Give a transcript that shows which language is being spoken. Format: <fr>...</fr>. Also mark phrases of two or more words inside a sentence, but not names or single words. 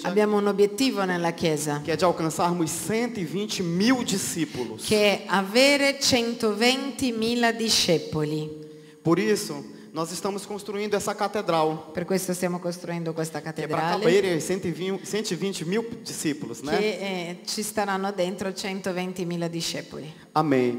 <it>Abbiamo un obiettivo nella chiesa,</it> <pt>que é de alcançarmos 120 mil discípulos.</pt> <it>che è avere 120.000 discepoli.</it> <pt>Por isso, nós estamos construindo essa catedral,</pt> <it>Per questo stiamo costruendo questa</it> <pt>que é para</pt> <it>cattedrale</it> <pt>caber ai 120 mil discípulos, né?</pt> <it>che ci staranno dentro 120.000 discepoli.</it> <pt>Amém.</pt>